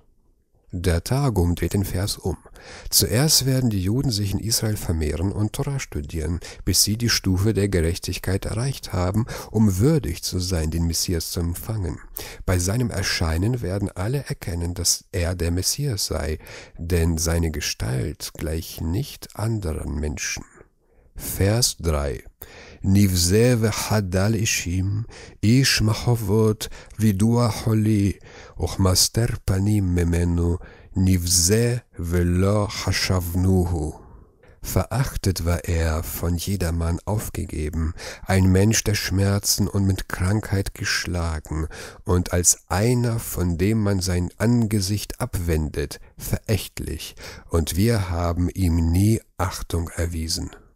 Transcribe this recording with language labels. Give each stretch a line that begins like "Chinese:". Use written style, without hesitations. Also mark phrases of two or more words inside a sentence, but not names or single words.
German: Der Targum dreht den Vers um. Zuerst werden die Juden sich in Israel vermehren und Torah studieren, bis sie die Stufe der Gerechtigkeit erreicht haben, um würdig zu sein, den Messias zu empfangen. Bei seinem Erscheinen werden alle erkennen, dass er der Messias sei, denn seine Gestalt gleicht nicht anderen Menschen. Vers 3.
Hebrew: נבזה וחדל אישים איש מכאבות וידוע חלי וכמסתר פנים ממנו נבזה ולא חשבנהו chashavnuhu.
German: Verachtet war er, von jedermann aufgegeben, ein Mensch der Schmerzen und mit Krankheit geschlagen, und als einer, von dem man sein Angesicht abwendet, verächtlich, und wir haben ihm nie Achtung erwiesen.